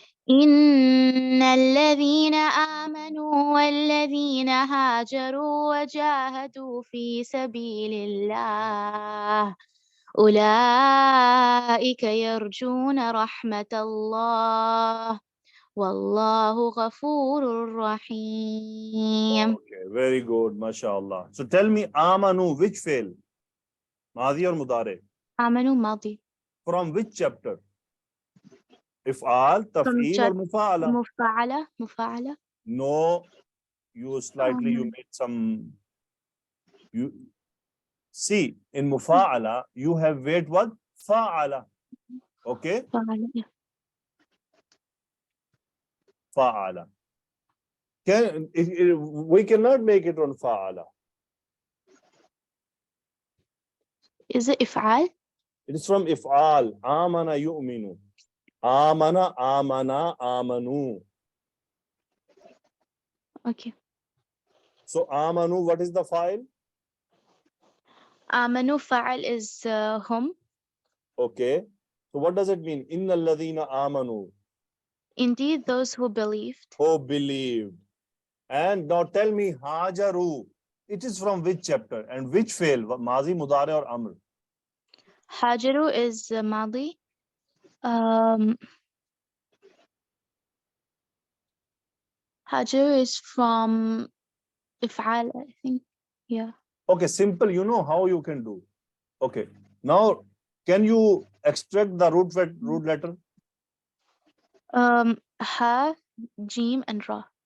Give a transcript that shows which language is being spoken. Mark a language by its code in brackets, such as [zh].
[ar] إن الذين آمنوا والذين هاجروا وجاهدوا في سبيل الله أولئك يرجون رحمة الله والله غفور رحيم. [en] Okay, very good, mashallah. So tell me, amanu, which fail? Madi or mudare? [ar] آمنوا ماضي. [en] From which chapter? If'al, taf'eel or mufa'ala? [ar] مفاعلة. [en] No, you slightly, you made some, you see, in mufa'ala, you have weight what? Fa'ala. Okay? [ar] مفاعلة. Fa'ala. [en] We cannot make it on fa'ala. Is it إفعال? It is from [ar] if'al. Amana yu'minu. Amana, amanu. [en] Okay. So amanu, what is the file? [ar] آمنوا فعل is هم. [en] Okay. So what does it mean? [ar] Inna alladhina amanu. [en] Indeed, those who believed. Who believed. And now tell me, hajaru. It is from which chapter and which fail? Mazi, mudare or amr? [ar] هاجروا is ماضي. [en] هاجروا is from إفعال, I think. Yeah. Okay, simple. You know how you can do. Okay. Now, can you extract the root letter? Ha, Jim, and Ra.